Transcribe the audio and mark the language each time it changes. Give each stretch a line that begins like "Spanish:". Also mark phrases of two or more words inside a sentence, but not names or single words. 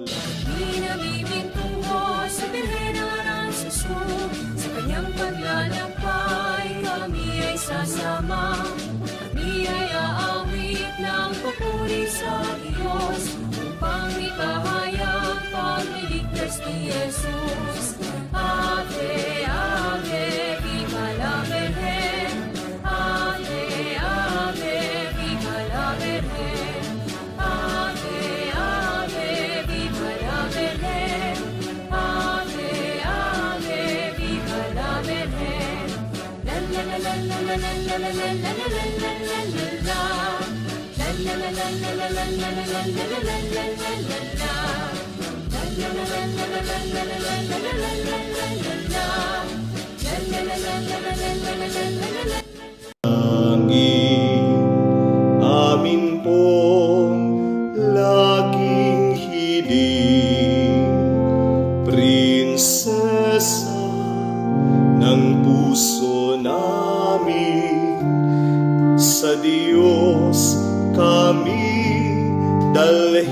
Filipino: Di namimintunggo sa Birhen ng Aransusu, sa kanyang paglalakbay kami ay sasama. Kami ay aawit ng papuri sa Diyos, upang ipahayag pagliligtas ni Jesus.
Spanish: Ave, Ave, viva la Virgen. Ave, Ave, viva la Virgen. Ave, Ave, viva la Virgen. Ave, Ave, viva la Virgen. La la la la la la la la la la la la la la la. La la la la la la la la la la la la la la la. La la la la la la la la la la la la la la la. La la la la la la la la la la la.
Filipino: Amin pong laging hiling, prinsesa ng puso namin, sa Diyos kami